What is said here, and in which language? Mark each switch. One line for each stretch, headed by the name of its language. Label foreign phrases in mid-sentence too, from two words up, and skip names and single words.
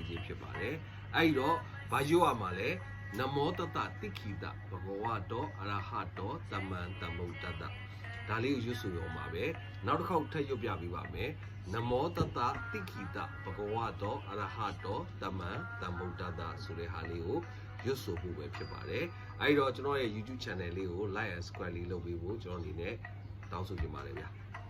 Burmese: ခြင်းဖြစ်ပါတယ်အဲ့တော့ဘာပြောရမှာလဲနမောတတတိခိတဘဂဝါတောအရဟတောတမန်တမုဒ္ဒတဒါလေးကိုရွတ်ဆိုရမှာပဲနောက်တစ်ခေါက်ထပ်ရွတ်ပြပေးပါမယ်နမောတတတိခိတဘဂဝါတောအရဟတောတမန်တမုဒ္ဒတဆိုတဲ့ဟာလေးကိုရွတ်ဆိုဖို့ပဲဖြစ်ပါတယ်အဲဒီတော့ကျွန်တော်ရဲ့ YouTube channel လေးကို
English: like and subscribe
Burmese: လေးလုပ်ပေးဖို့ကျွန်တော်အနေနဲ့တောင်းဆိုချင်ပါတယ်ဗျာ